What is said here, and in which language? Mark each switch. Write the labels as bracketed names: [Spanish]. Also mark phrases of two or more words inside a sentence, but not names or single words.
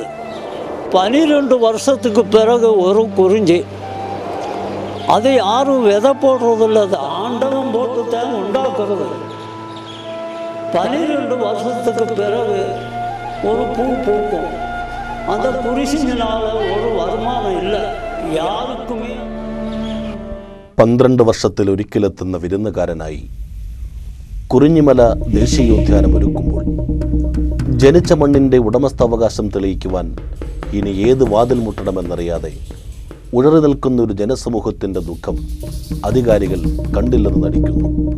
[Tamil] 12 வருஷத்துக்கு பிறகு ஒரு குறிஞ்சி, அது யாரும் விதை போடுறதில்ல, அது ஆண்டவன் போட்டு தான் உண்டாக்குறது. 12 வருஷத்துக்கு பிறகு ஒரு பூ பூக்கும். அந்த குறிஞ்சினால ஒரு வருமானம் இல்லை யாருக்குமே. [Malayalam] 12 വർഷത്തിൽ ഒരിക്കലെത്തുന്ന വിരുന്നുകാരനായി കുറിഞ്ഞിമല ദേശീയോദ്യാനം ഒരുക്കുമ്പോൾ ജനിച്ച മണ്ണിൻ്റെ ഉടമസ്ഥാവകാശം തെളിയിക്കുവാൻ ഇനി ഏത് വാതിൽ മുട്ടണമെന്നറിയാതെ ഉഴറി നിൽക്കുന്ന ഒരു ജനസമൂഹത്തിൻ്റെ ദുഃഖം അധികാരികൾ കണ്ടില്ലെന്ന് നടിക്കുന്നു.